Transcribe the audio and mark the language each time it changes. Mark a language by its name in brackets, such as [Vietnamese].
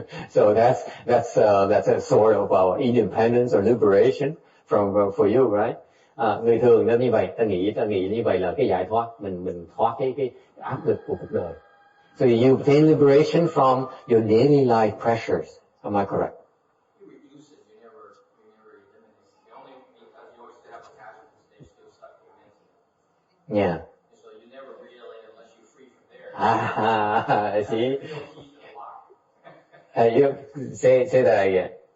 [English] So that's a sort of our independence or liberation for you, right? [Vietnamese] Người thường nó như vậy, ta nghĩ như vậy là cái giải thoát, mình thoát cái áp lực của cuộc đời. [English] So you obtain liberation from your daily life pressures. Am I correct? You reduce it. You never eliminate it. The only because you always have attachments, they're still stuck in it. Yeah. So you never really, unless you're free from there. I see. You say that again.